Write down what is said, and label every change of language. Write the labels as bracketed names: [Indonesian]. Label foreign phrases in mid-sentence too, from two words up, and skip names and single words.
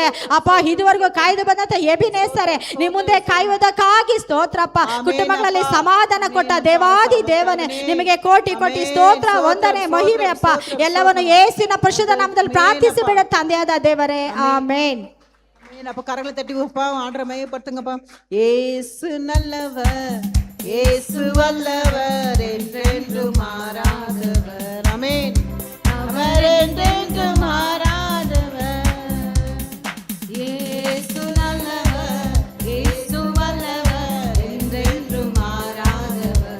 [Kannada] ಅಪ್ಪ ಇದುವರೆಗೂ ಕಾಯ್ದು ಬಂದಂತ ಎಬಿನೇಸರೇ ನಿಮ್ಮ ಮುಂದೆ ಕಾಯುವುದಕ್ಕಾಗಿ ಸ್ತೋತ್ರಪ್ಪ. ಕುಟುಂಬಗಳಲ್ಲಿ ಸಮಾಧಾನ ಕೊಟ್ಟ ದೇವಾದಿ ದೇವನೇ ನಿಮಗೆ ಕೋಟಿ ಕೋಟಿ ಸ್ತೋತ್ರ ವಂದನೆ ಮಹಿಮೆ ಅಪ್ಪ. ಎಲ್ಲವನ್ನು ಯೇಸುವಿನ ಪರಿಶುದ್ಧ ನಾಮದಲ್ಲಿ ಪ್ರಾರ್ಥಿಸಿ ಬಿಡ ತಂದೆಯಾದ ದೇವರೇ, ಆಮೇನ್. [Tamil] அப்ப கரங்களை தட்டி ஆண்டரை மையப்படுத்துங்கப்பா. ஏசு நல்லவர், ஏசு வல்லவர், என்றென்று மாறாதவர். ஆமென். அவர் என்றென்று மாறாதவர். ஏசு நல்லவர், ஏசு வல்லவர், என்றென்று மாறாதவர்.